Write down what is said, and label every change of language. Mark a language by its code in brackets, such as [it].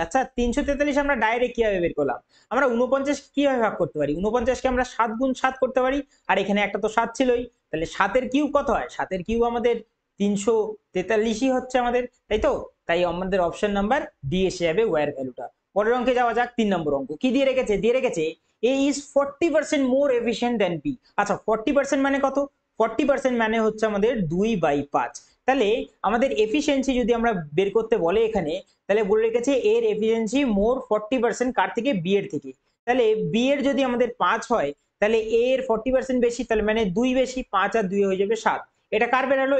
[bn] আচ্ছা, 343 আমরা ডাইরেক্ট কিভাবে বের করলাম? আমরা 49 কিভাবে ভাগ করতে পারি? 49 কে আমরা 7 গুণ 7 করতে পারি, আর এখানে একটা তো 7 ছিলই, তাহলে 7 এর কিউব কত হয়? 7 এর কিউব আমাদের 343ই হচ্ছে আমাদের, তাই তো? তাই আমাদের অপশন নাম্বার ডি এসে যাবে ওয়াই এর ভ্যালুটা। পরের অঙ্কে যাওয়া যাক। 3 নম্বর অঙ্ক কি দিয়ে রেখেছে? দিয়ে রেখেছে [en] A is 40% more efficient than B। [bn] আচ্ছা, 40% মানে কত? 40% মানে হচ্ছে আমাদের 2/5। তাহলে আমাদের এফিসিয়েন্সি যদি আমরা বের করতে বলে এখানে, তাহলে বলে রেখেছে এর এফিসিয়েন্সি মোর 40% কার থেকে? বি এর থেকে। তাহলে বি এর যদি আমাদের 5 হয় তাহলে এ এর 40% বেশি, তাহলে মানে 2 বেশি, 5 আর 2 হয়ে যাবে 7। এটা কার বেরালো?